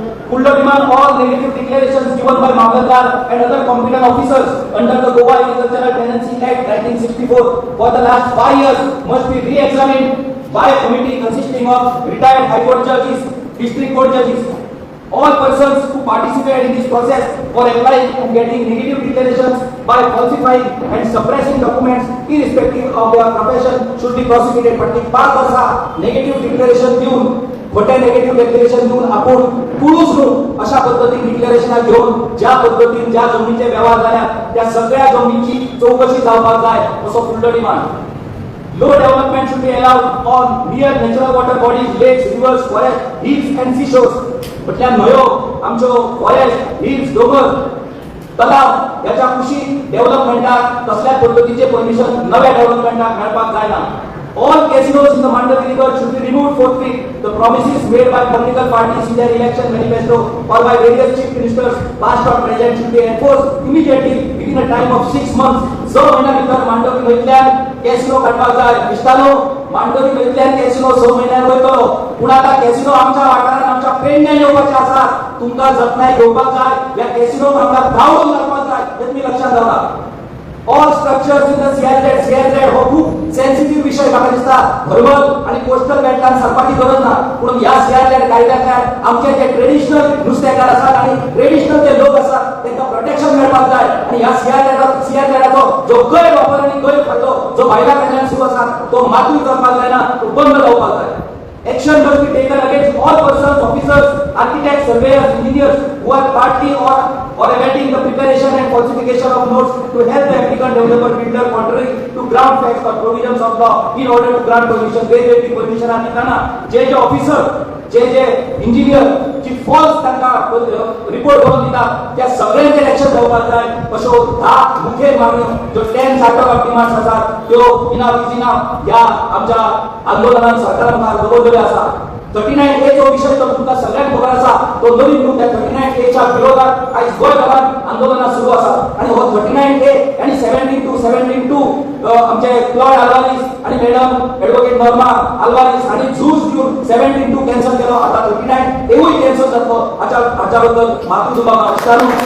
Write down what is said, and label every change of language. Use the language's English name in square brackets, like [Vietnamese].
[English] Full demand all negative declarations given by Mamlatdar and other competent officers under the Goa Agricultural Tenancy Act 1964 for the last 5 years must be re-examined by a committee consisting of retired High Court judges, District Court judges. All persons who participate in this process for applying and getting negative declarations by falsifying and suppressing documents irrespective of their profession should be prosecuted. [Konkani] But 5 Varsha negative declaration देऊन खोटे negative declaration देऊन आपण पुरुष न्हू अशा पद्धतीन डिक्लेरेशनां घेऊन ज्या पद्धतीन ज्या जमिनीचे व्यवहार जाल्यात त्या सगळ्या जमिनीची चौकशी जावपाक जाय असो फुडलो demand. [English] Low development should be allowed on near natural water bodies, lakes, rivers, forests, hills and seashores. [Konkani] म्हटल्यार न्हंयो, आमच्यो फॉरेस्ट, हिल्स, डोंगर, तलाव याच्या कुशीक डेव्हलपमेंटाक कसल्याच पद्धतीचे परमिशन नव्या डेव्हलपमेंटाक मेळपाक जायना. [English] All casinos in the Mandapur river should be removed forthwith. The promises made by political parties in their election manifesto or by various chief ministers, past or present, should be enforced immediately within a time of 6 months. [Konkani] जो महिना भितर मांडवी वयतल्यान कॅसिनो काडपाक जाय. इश्टानो, मांडवी वयतल्यान कॅसिनो 6 म्हयन्यान वयतलो. पूण आता कॅसिनो आमच्या वाठारांत आमच्या पेडण्यान येवपाचे आसात. तुमकां जतनाय घेवपाक जाय. ह्या कॅसिनोक आमकां धांवून घालपाक जाय. हे तुमी लक्षात दवरा. [English] All structures in the CRZ [Konkani] हो खूप सेन्सिटिव्ह विषय म्हाका दिसता. हर्बल आणि कोस्टल बेल्टान सरपाची गरज ना. पूण ह्या CRZ कायद्यातल्यान आमचे जे ट्रेडिशनल नुस्तेकार आसात आणि ट्रेडिशनल जे लोक आसात तांकां प्रोटेक्शन मेळपाक जाय. आणि ह्या CRZचो जो गैरवापर आणि गैरफायदो जो भायल्या कडल्यान सुरू आसा तो मातूय करपाक जायना, तो बंद जावपाक जाय. [English] Action must be taken against all persons, officers, architects, surveyors, engineers who are partly or abetting the preparation and falsification of notes to help the applicant, developer, builder contrary to ground facts or provisions of law in order to grant permission. [Konkani] वेगवेगळी परमिशन दिताना जे ऑफिसर जे इंजिनियर जी फॉल्स तांकां रिपोर्ट करून दितात त्या सगळ्यांचेर एक्शन घेवपाक जाय. अश्यो 10 मुखेल मागण्यो ज्यो 10 चार्टर ऑफ डिमांड्स आसात त्यो इनाफ ह्या आमच्या आंदोलनात सरकारान दवरलेल्यो आसा. 39A जो विषय तो तुमकां सगळ्यांक खबर आसा. तो नवीन म्हणून त्या 39A च्या विरोधात आयज गोंयभरांत आंदोलनां सुरू आसा. आणि हो 39A आणि 17-2 आमचे क्लॉड आल्वारीस आणि मॅडम एडवोकेट नॉर्मा आल्वारीस हांणी झूज दिवन 17-2 कॅन्सल केलो. आता 39A कॅन्सल जातलो. हाच्या बद्दल माफी तुमकां मागतां.